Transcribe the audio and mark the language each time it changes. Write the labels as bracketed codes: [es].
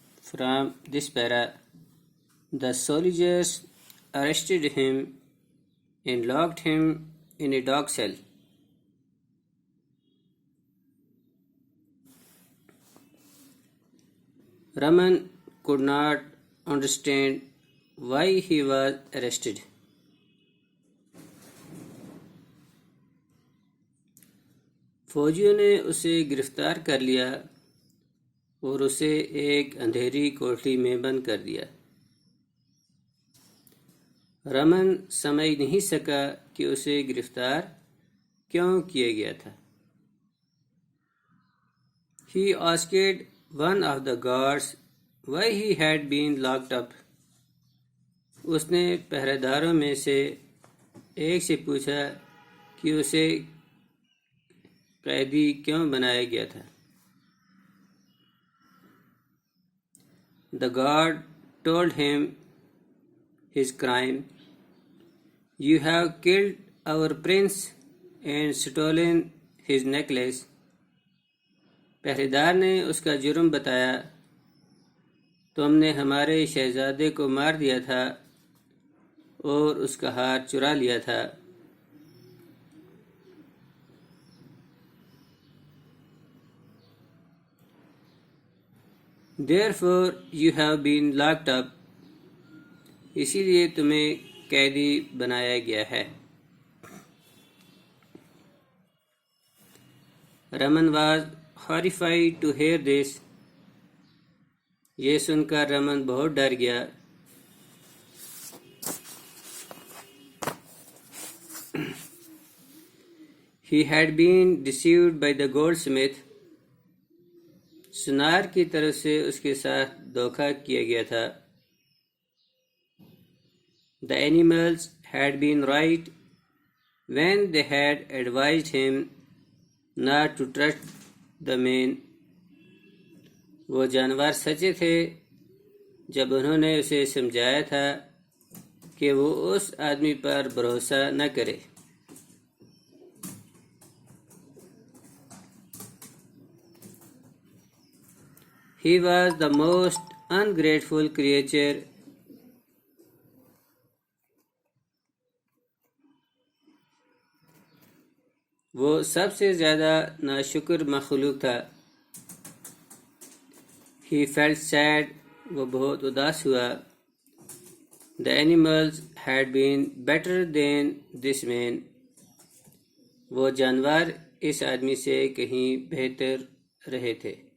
[en] From this para, the soldiers arrested him and locked him in a dog cell. Raman could not understand why he was arrested. [ur] فوجیوں نے اسے گرفتار کر لیا اور اسے ایک اندھیری کوٹری میں بند کر دیا. رمن سمجھ نہیں سکا کہ اسے گرفتار کیوں کیا گیا تھا. [en] He asked one of the guards why he had been locked up. [ur] اس نے پہرے داروں میں سے ایک سے پوچھا کہ اسے قیدی کیوں بنایا گیا تھا. [en] The guard told him his crime. You have killed our prince and stolen his necklace. [ur] پہرے دار نے اس کا جرم بتایا. تم نے ہمارے شہزادے کو مار دیا تھا اور اس کا ہار چرا لیا تھا. [en] Therefore you have been locked up. [ur] اسی لیے تمہیں قیدی بنایا گیا ہے. [en] Raman was horrified to hear this. [ur] یہ سن کر رمن بہت ڈر گیا. [en] He had been deceived by the goldsmith. [ur] سنار کی طرف سے اس کے ساتھ دھوکہ کیا گیا تھا. [en] The animals had been right when they had advised him not to trust the man. [ur] وہ جانور سچے تھے جب انہوں نے اسے سمجھایا تھا کہ وہ اس آدمی پر بھروسہ نہ کرے. [en] He was the most ungrateful creature. [ur] وہ سب سے زیادہ ناشکر مخلوق تھا. [en] He felt sad. [ur] وہ بہت اداس ہوا. [en] The animals had been better than this man. [ur] وہ جانور اس آدمی سے کہیں بہتر رہے تھے.